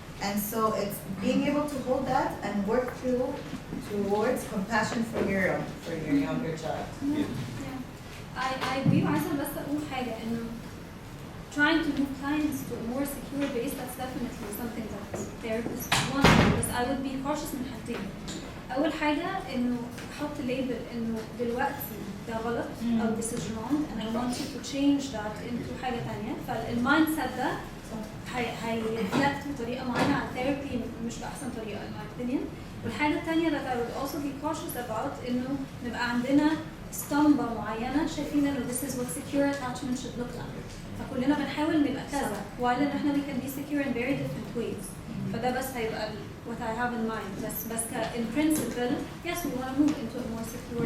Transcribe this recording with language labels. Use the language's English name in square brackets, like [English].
[English] And so it's being able to hold that and work towards compassion for your younger child. I agree [Arabic] معاك، بس أقول حاجة إنه [English] trying to move clients to a more secure base, that's definitely something that therapists want, بس I would be cautious [Arabic] من حاجتين. أول حاجة إنه أحط label إنه دلوقتي ده غلط أو [English] this is wrong and I want you to change that into [Arabic] حاجة تانية، فالمايند سيت ده هيرفلكت بطريقة معينة على therapy مش بأحسن طريقة [English] in my opinion. [Arabic] والحاجة التانية [English] that I would also be cautious about [Arabic] إنه نبقى عندنا اسطمبة معينة شايفين إنه [English] this is what secure attachment should look like. [Arabic] فكلنا بنحاول نبقى كذا [English] while [Arabic] إن إحنا [English] we can be secure in very different ways. [Arabic] فده بس هيبقى [English] what I have in mind. بس in principle, yes, we want to move into a more secure.